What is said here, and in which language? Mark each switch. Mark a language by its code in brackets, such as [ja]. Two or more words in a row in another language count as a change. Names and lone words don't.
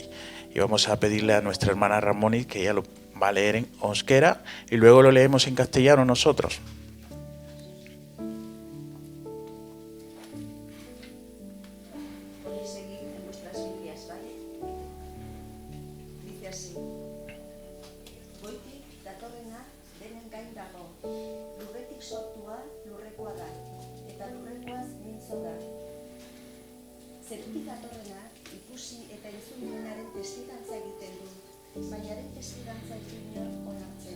[es] Y vamos a pedirle a nuestra hermana Ramoni que ella lo va a leer en euskera y luego lo leemos en castellano nosotros. Podéis seguir en vuestras Biblias, ¿vale? Dice así: [eu] Goitik datorrena denen gain dago, lurretik sortua lurrekoa da, eta lurrekoaz mintzo da. Zerutik datorrena ikusi eta entzun duenaren testigantza egiten du, baina haren testigantza ez du inor onartzen.